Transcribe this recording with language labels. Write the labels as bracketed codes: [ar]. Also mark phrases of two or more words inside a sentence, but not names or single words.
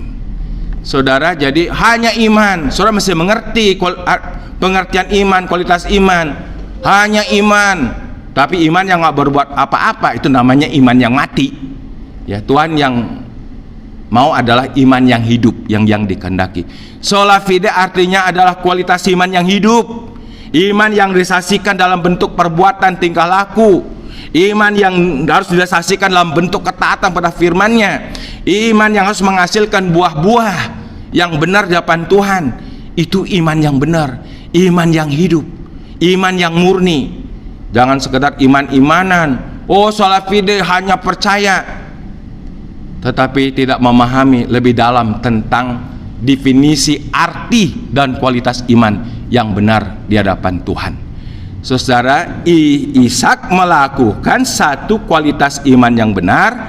[id] Saudara, jadi hanya iman. Saudara mesti mengerti pengertian iman, kualitas iman. Hanya iman, tapi iman yang nggak berbuat apa-apa, itu namanya iman yang mati. Ya, Tuhan yang mau adalah iman yang hidup, yang dikehendaki. [la] Sola fide [id] artinya adalah kualitas iman yang hidup, iman yang disaksikan dalam bentuk perbuatan tingkah laku, iman yang harus disaksikan dalam bentuk ketaatan pada firman-Nya, iman yang harus menghasilkan buah-buah yang benar di hadapan Tuhan. Itu iman yang benar, iman yang hidup, iman yang murni. Jangan sekedar iman-imanan. Oh, [la] sola fide [id] hanya percaya, tetapi tidak memahami lebih dalam tentang definisi arti dan kualitas iman yang benar di hadapan Tuhan. Saudara, Ishak melakukan satu kualitas iman yang benar.